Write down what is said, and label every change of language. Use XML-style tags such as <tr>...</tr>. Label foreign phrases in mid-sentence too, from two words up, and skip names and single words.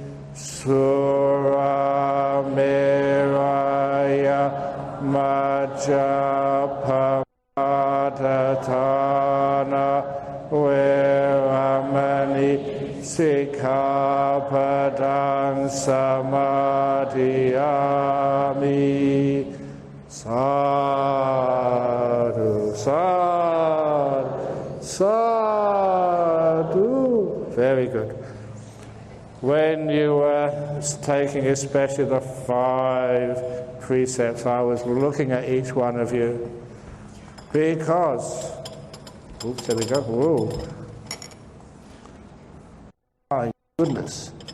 <pi>Surameraya Majjappamatthana Veramani Sikkhapadang samadhiyami. Sadhu, sadhu, sadhu.</pi> <en>Very good. When you were taking especially the 5 precepts, I was looking at each one of you because, oops, there we go. Whoa. My goodness.</en>